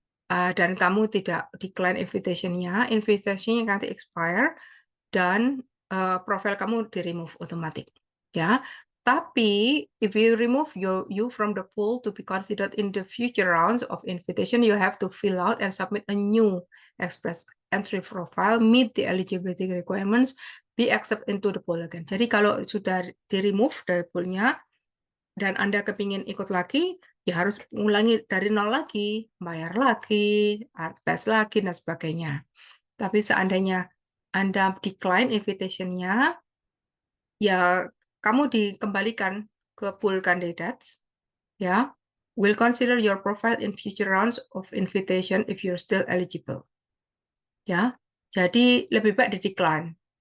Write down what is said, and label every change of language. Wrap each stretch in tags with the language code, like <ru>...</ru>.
<id>dan kamu tidak decline invitation-nya nanti expire, dan profil kamu di-remove otomatis. Ya.</id> <en>Tapi, if you remove you from the pool to be considered in the future rounds of invitation, you have to fill out and submit a new Express Entry profile, meet the eligibility requirements, be accepted into the pool again.</en> <id>Jadi kalau sudah di-remove dari poolnya, dan Anda kepingin ikut lagi, ya harus ulangi dari nol lagi, bayar lagi, tes lagi, dan sebagainya. Tapi seandainya Anda decline invitation-nya, ya kamu dikembalikan ke pool candidates, ya.</id> <en>Will consider your profile in future rounds of invitation if you're still eligible.</en> <id>Ya. Jadi lebih baik di decline.</id>